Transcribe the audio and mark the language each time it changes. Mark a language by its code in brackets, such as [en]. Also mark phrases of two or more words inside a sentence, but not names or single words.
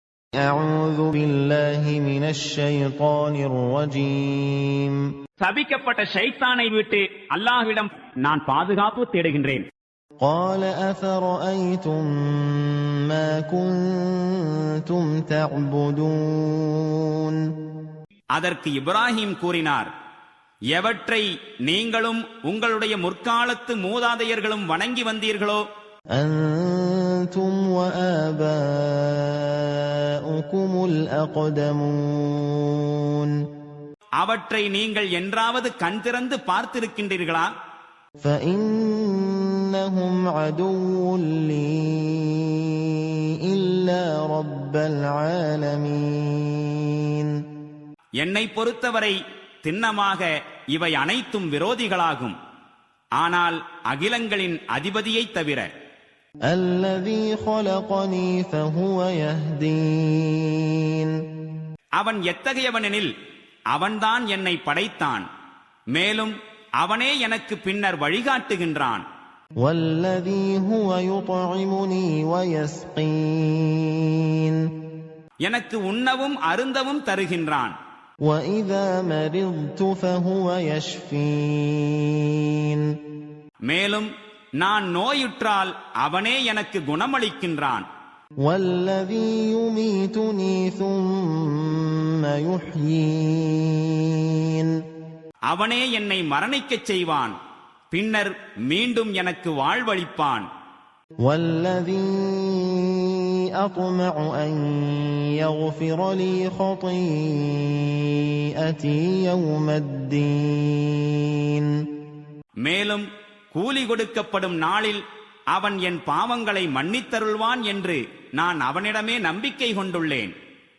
[ar] أعوذ بالله من الشيطان الرجيم. [ta] சபிக்கப்பட்ட ஷைத்தானை விட்டு அல்லாஹ்விடம் நான் பாதுகாப்பு தேடுகின்றேன். [ar] قال أفرأيتم ما كنتم تعبدون. [ta] அதற்கு இப்ராஹிம் கூறினார், எவற்றை நீங்களும் உங்களுடைய முற்காலத்து மூதாதையர்களும் வணங்கி வந்தீர்களோ [ar] أنتم وآباؤكم الأقدمون. [ta] அவற்றை நீங்கள் என்றாவது கண் திறந்து பார்த்திருக்கின்றீர்களா? [ar] فإنهم عدو لي إلا رب العالمين. [ta] என்னை பொறுத்தவரை திண்ணமாக இவை அனைத்தும் விரோதிகளாகும், ஆனால் அகிலங்களின் அதிபதியைத் தவிர. [ar] الذي خلقني فهو يهدين. [ta] அவன் எத்தகையவனெனில் அவன்தான் என்னை படைத்தான், மேலும் அவனே எனக்கு பின்னர் வழிகாட்டுகின்றான். [ar] والذي هو يطعمني ويسقين. [ta] எனக்கு உண்ணவும் அருந்தவும் தருகின்றான். [ar] وإذا مرضت فهو يشفين. [ta] மேலும் நான் நோயுற்றால் அவனே எனக்கு குணமளிக்கின்றான். [ar] والذي يميتني ثم يحيين. [ta] அவனே என்னை மரணிக்கச் செய்வான், பின்னர் மீண்டும் எனக்கு வாழ்வளிப்பான். [ar] والذي أطمع أن يغفر لي خطيئتي يوم الدين. [ta] மேலும் கூலி கொடுக்கப்படும் நாளில் அவன் என் பாவங்களை மன்னித்தருள்வான் என்று நான் அவனிடமே நம்பிக்கை கொண்டுள்ளேன்.